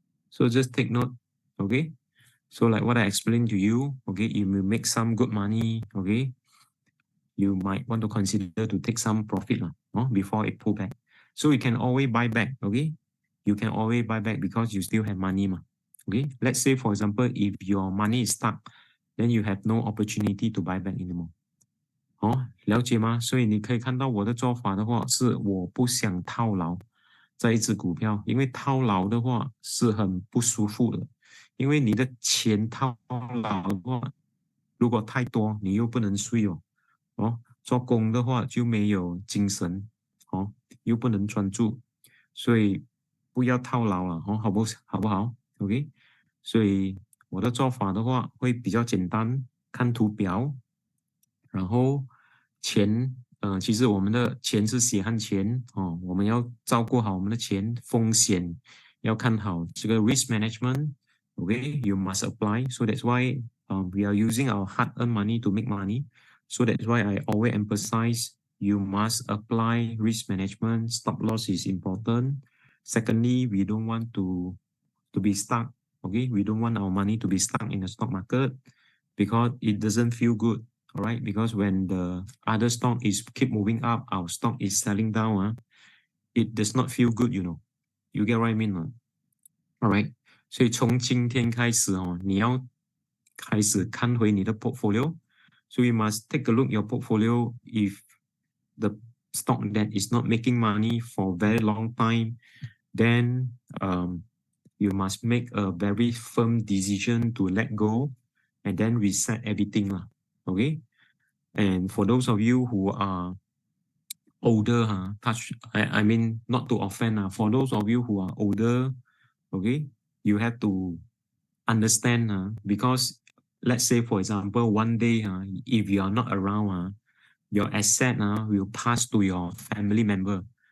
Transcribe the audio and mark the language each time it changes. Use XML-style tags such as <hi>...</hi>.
<en>So just take note, okay? So like what I explained to you, okay, if you make some good money, okay, you might want to consider to take some profit before it pull back. So you can always buy back, okay? You can always buy back because you still have money, okay? Let's say, for example, if your money is stuck, then you have no opportunity to buy back anymore.</en> <zh>哦，了解吗？所以你可以看到我的做法的话，是我不想套牢在一只股票，因为套牢的话是很不舒服的，因为你的钱套牢的话，如果太多，你又不能睡哦，做工的话就没有精神，又不能专注，所以不要套牢了，好不好 ？OK， 所以我的做法的话会比较简单，看图表。然后钱，其实我们的钱是血汗钱哦，我们要照顾好我们的钱，风险要看好这个 risk management。</zh> <en>Okay, you must apply. So that's why we are using our hard-earned money to make money. So that's why I always emphasize you must apply risk management. Stop loss is important. Secondly, we don't want to be stuck. Okay, we don't want our money to be stuck in the stock market because it doesn't feel good. All right, because when the other stock is keep moving up, our stock is selling down, it does not feel good, you know. You get what I mean? All right.</en> <zh>所以从今天开始你要开始看回你的 portfolio.</zh> <en>So you must take a look your portfolio. If the stock that is not making money for a very long time, then you must make a very firm decision to let go and then reset everything lah. Okay, and for those of you who are older, I mean not to offend, for those of you who are older, okay, you have to understand because let's say for example one day if you are not around, your asset will pass to your family member.</en>